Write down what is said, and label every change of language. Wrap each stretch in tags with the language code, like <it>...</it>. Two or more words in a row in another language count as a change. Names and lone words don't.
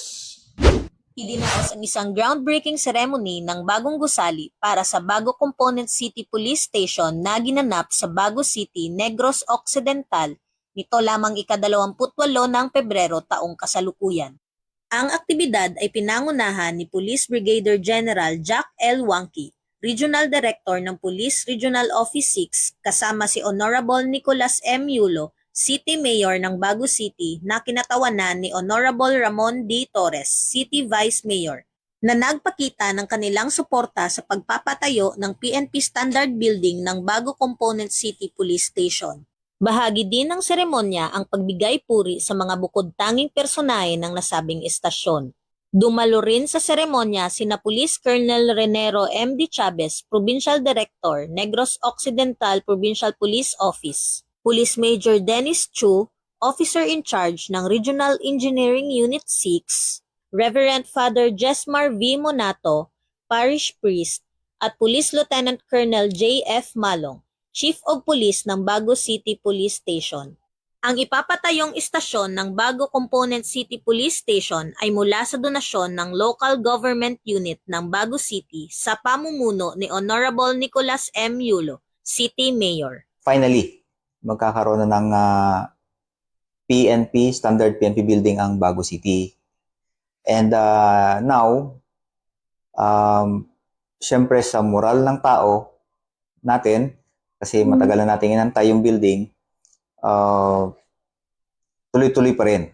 <tl>Idinaos ang isang</tl> <en>groundbreaking ceremony</en> <tl>ng bagong gusali para sa Bago Component City Police Station na ginanap sa Bago City, Negros Occidental nito lamang ika-28 ng Pebrero taong kasalukuyan. Ang aktibidad ay pinangunahan ni Police Brigadier General Jack L. Wangki, Regional Director ng Police Regional Office 6 kasama si Honorable Nicolas M. Yulo, City Mayor ng Bago City na kinatawanan ni Honorable Ramon D. Torres, City Vice Mayor, na nagpakita ng kanilang suporta sa pagpapatayo ng PNP Standard Building ng Bago Component City Police Station. Bahagi din ng seremonya ang pagbigay puri sa mga bukod-tanging personahe ng nasabing estasyon. Dumalo rin sa seremonya sina Police Colonel Renero M. D. Chavez, Provincial Director, Negros Occidental Provincial Police Office, Police Major Dennis Chu,</tl> <en>Officer in Charge</en> <tl>ng Regional Engineering Unit 6, Reverend Father Jesmar V. Monato, Parish Priest, at Police Lieutenant Colonel J. F. Malong, Chief of Police ng Bago City Police Station. Ang ipapatayong istasyon ng Bago Component City Police Station ay mula sa donasyon ng Local Government Unit ng Bago City sa pamumuno ni Honorable Nicolas M. Yulo, City Mayor. Finally, magkakaroon na ng PNP, Standard PNP Building ang Bago City.</tl> <en>And now,</en> <tl>syempre sa moral ng tao natin, kasi matagal na natin inantay yung building, tuloy-tuloy pa rin.</tl>